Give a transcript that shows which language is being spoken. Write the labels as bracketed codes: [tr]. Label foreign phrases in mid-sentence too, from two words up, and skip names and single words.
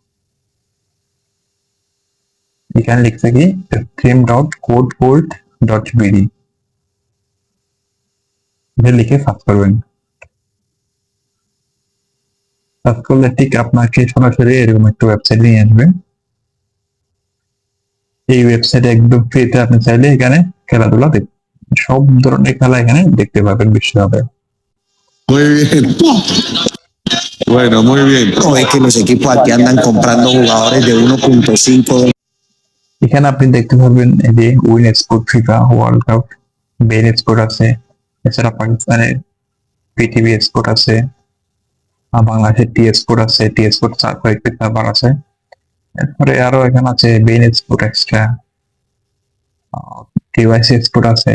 [bn] এখানে লিখছে কি stream.codecold.bd, লিখে সার্চ করবেন। সার্চ করলে ঠিক আপনাকে সরাসরি এরকম একটা ওয়েবসাইট নিয়ে আসবে। এই ওয়েবসাইটে একদম ফ্রিতে আপনি চাইলে এখানে খেলাধুলা সব ধরনের খেলা এখানে দেখতে পাবেন বিশ্বকাপে। [es] Muy bien. Bueno, muy bien. No, es que los equipos aquí andan comprando jugadores de 1.5. [bn] এখানে আপনি দেখতে পারবেন এই যে উইন স্পোর্ট, ফিফা ওয়ার্ল্ড কাপ, বেন স্পোর্ট আছে, এছাড়া পাকিস্তানের পিটিভি স্পোর্ট আছে, বাংলাদেশের টি স্পোর্ট আছে, টি স্পোর্ট কয়েকটি সার্ভার আছে। এরপরে আরো এখানে আছে বেন স্পোর্ট এক্সট্রা, কেওয়াইসি স্পোর্ট আছে।